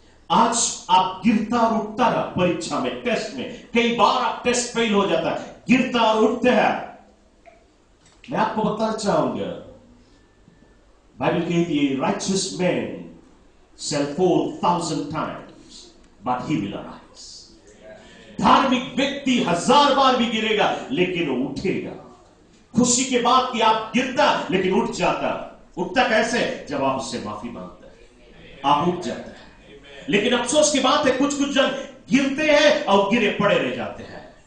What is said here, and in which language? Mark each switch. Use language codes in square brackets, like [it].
[hi] आज आप गिरता और उठता रहा परीक्षा में, टेस्ट में, कई बार आप टेस्ट फेल हो जाता है, गिरता और उठते हैं। मैं आपको बताना चाहूंगा, बाइबल कहती है [en] righteous man shall fall 1,000 times but he will arise। [hi] धार्मिक व्यक्ति 1000 बार भी गिरेगा लेकिन वो उठेगा। खुशी के बाद कि आप गिरता लेकिन उठ जाता। उठता कैसे? जब आप उससे माफी मांगता है, आप उठ जाते हैं। लेकिन अफसोस की बात है, कुछ कुछ जन गिरते हैं और गिरे पड़े रह जाते हैं।